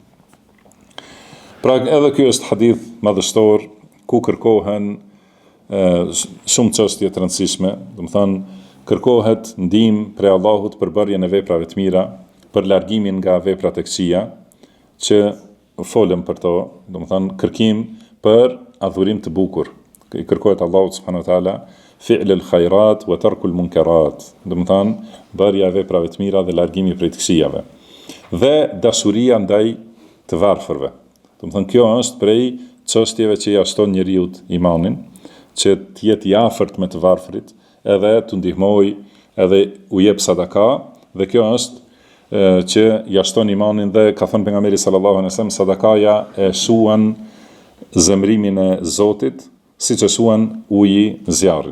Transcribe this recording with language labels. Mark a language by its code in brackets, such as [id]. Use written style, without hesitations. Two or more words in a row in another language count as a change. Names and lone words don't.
[sq] Pra edhe ky është hadith madhështor ku kërkohen shumë çështje të rëndësishme, do të thënë kërkohet ndihmë prej Allahut për bërjen e veprave të mira, për largimin nga veprat e këqija, që folëm për to, do të thënë kërkim për adhurim të bukur. I kërkohet Allahut [ar] سبحانه وتعالى فعل الخيرات وترك المنكرات, [sq] do të thënë bërja e veprave të mira dhe largimi prej të këqijave. Dhe dashuria ndaj të varfërve. Do të thënë kjo është prej çështjeve që ja shton njeriu imanin, që të jetë i afërt me të varfrit, edhe të ndihmoj, edhe u jep sadaka, dhe kjo është që ja shton imanin dhe ka thënë pejgamberi [ar] صلى الله عليه وسلم, [sq] sadakaja e shuan zemrimin e Zotit, siç e shuan uji zjarrin.